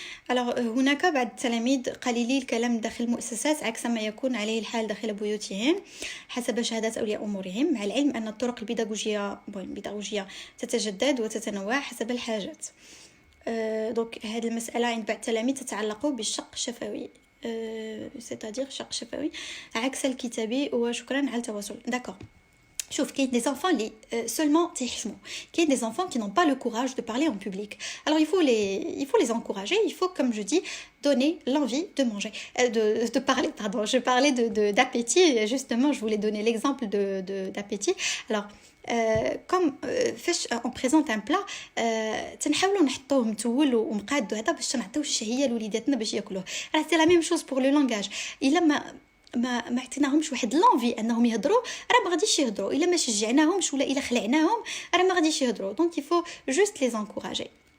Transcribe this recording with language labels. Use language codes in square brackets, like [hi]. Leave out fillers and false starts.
[fr] Alors [ar] هناك بعض التلاميذ قليلي الكلام داخل المؤسسات عكس ما يكون عليه الحال داخل بيوتهم حسب شهادات أولياء أمورهم، مع العلم أن الطرق البيداغوجية تتجدد وتتنوع حسب الحاجات. دونك هذه المسألة عند بعض التلاميذ تتعلق بالشق الشفوي، [fr] c'est-à-dire [ar] شق شفوي عكس الكتابي. وشكرا على التواصل. داكور. [fr] Sauf qu'il y a des enfants seulement qu'il y a des enfants qui n'ont pas le courage de parler en public. Alors il faut les encourager, il faut, comme je dis, donner l'envie de manger, de parler, pardon. Je parlais d'appétit, justement, je voulais donner l'exemple d'appétit. Alors, comme on présente un plat, [ar] تنحاولوا نحطوه متول ومقاد هذا باش نعطيو الشهيه لوليداتنا باش ياكلوه. [fr] Alors c'est la même chose pour le langage. [ar] إلا ما عطيناهمش واحد لونفي انهم يهضروا راه ما غاديش يهضروا، الا ما شجعناهمش ولا الا خلعناهم راه ما غاديش يهضروا. دونك [fr] il faut juste les encourager.